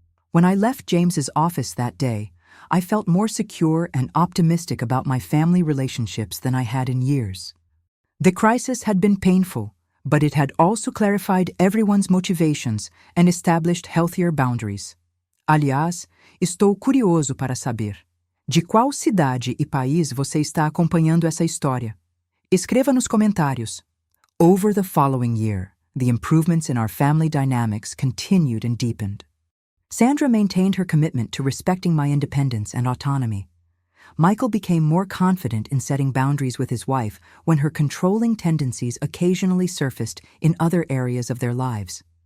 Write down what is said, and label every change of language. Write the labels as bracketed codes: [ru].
[en] When I left James's office that day, I felt more secure and optimistic about my family relationships than I had in years. The crisis had been painful, but it had also clarified everyone's motivations and established healthier boundaries. [pt] Aliás, estou curioso para saber de qual cidade e país você está acompanhando essa história. Escreva nos comentários. [en] Over the following year, the improvements in our family dynamics continued and deepened. Sandra maintained her commitment to respecting my independence and autonomy. Michael became more confident in setting boundaries with his wife when her controlling tendencies occasionally surfaced in other areas of their lives.